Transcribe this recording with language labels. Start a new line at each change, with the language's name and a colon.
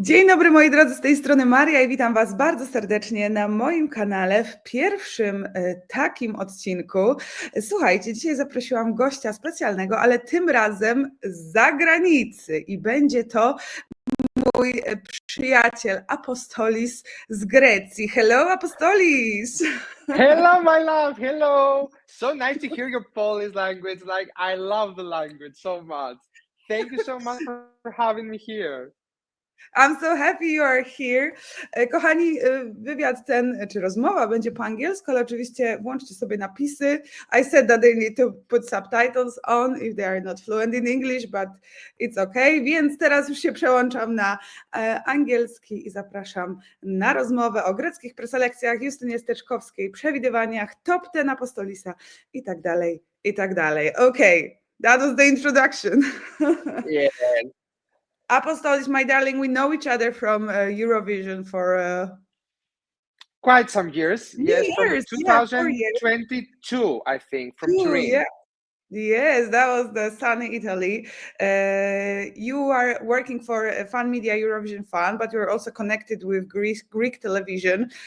Polish: Dzień dobry moi drodzy, z tej strony Maria i witam Was bardzo serdecznie na moim kanale w pierwszym takim odcinku. Słuchajcie, dzisiaj zaprosiłam gościa specjalnego, ale tym razem z zagranicy i będzie to mój przyjaciel Apostolis z Grecji.
English: Hello Apostolis! Hello, my love. Hello. So nice to hear your Polish language. Like, I love the language so much. Thank you so much for having me here. I'm so happy you are here.
Polish: Kochani, wywiad ten, czy rozmowa będzie po angielsku, ale oczywiście włączcie sobie napisy.
English: I said that they need to put subtitles on if they are not fluent in English, but it's okay.
Polish: Więc teraz już się przełączam na angielski i zapraszam na rozmowę o greckich preselekcjach, Justynie Steczkowskiej, przewidywaniach, top 10 Apostolisa i tak dalej, i tak dalej.
English: Okay, that was the introduction. Yeah. Apostolis, my darling, we know each other from Eurovision for quite some years. Yes, years, from yeah, 4 years. 2022, I think, from Turin. Yeah. Yes, that was the sunny Italy. You are working for a Fun Media Eurovision Fund, but you're also connected with Greek television.